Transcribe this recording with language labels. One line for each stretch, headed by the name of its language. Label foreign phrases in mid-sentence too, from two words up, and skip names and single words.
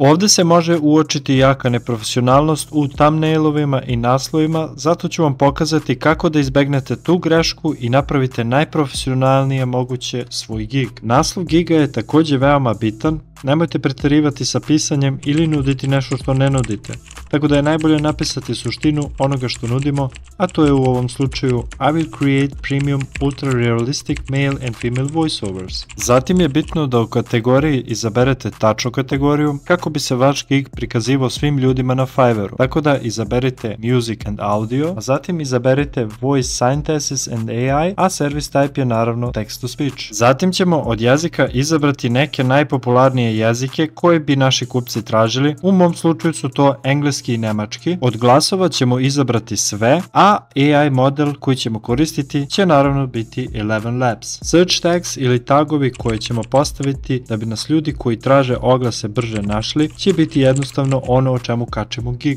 Bosnian: Ovdje se može uočiti jaka neprofesionalnost u thumbnailovima i naslovima, zato ću vam pokazati kako da izbegnete tu grešku i napravite najprofesionalnije moguće svoj gig. Naslov giga je također veoma bitan, nemojte pretjerivati sa pisanjem ili nuditi nešto što ne nudite. Tako da je najbolje napisati suštinu onoga što nudimo, a to je u ovom slučaju
English: I will create premium ultra realistic male and female voiceovers.
Bosnian: Zatim je bitno da u kategoriji izaberete tačnu kategoriju kako bi se vaš gig prikazivao svim ljudima na Fiverru. Tako da izaberite
English: music and audio,
Bosnian: a zatim izaberite
English: voice synthesis and AI,
Bosnian: a
English: service type
Bosnian: je naravno
English: text to speech.
Bosnian: Zatim ćemo od jezika izabrati neke najpopularnije jezike koje bi naši kupci tražili. U mom slučaju su to engleski i nemački. Od glasova ćemo izabrati sve, a AI model koji ćemo koristiti će naravno biti ElevenLabs.
English: Search tags
Bosnian: ili tagovi koje ćemo postaviti da bi nas ljudi koji traže oglase brže našli će biti jednostavno ono o čemu kačemo gig.